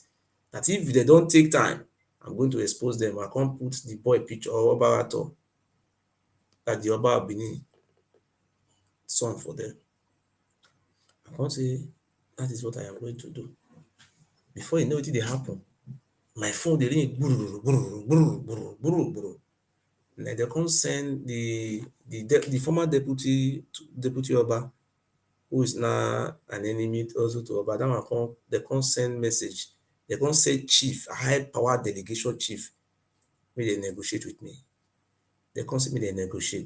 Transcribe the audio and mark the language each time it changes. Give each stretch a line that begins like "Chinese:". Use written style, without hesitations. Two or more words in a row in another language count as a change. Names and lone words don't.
Nigerian Pidgin: That if they don't take time, I'm going to expose them. I come put the boy picture of Oba Ato, that the Oba of Benin son for them. I come say that is what I am going to do. Before you know wetin dey happen, my phone dey ring
Igbo: gburu gburu gburu gburu
Nigerian Pidgin: gburu gburu. Na dem come send the former deputy Oba, who is now an enemy also to Oba. That one they come send message. They come say chief, high power delegation chief, make dem negotiate with me. They come say make dem negotiate.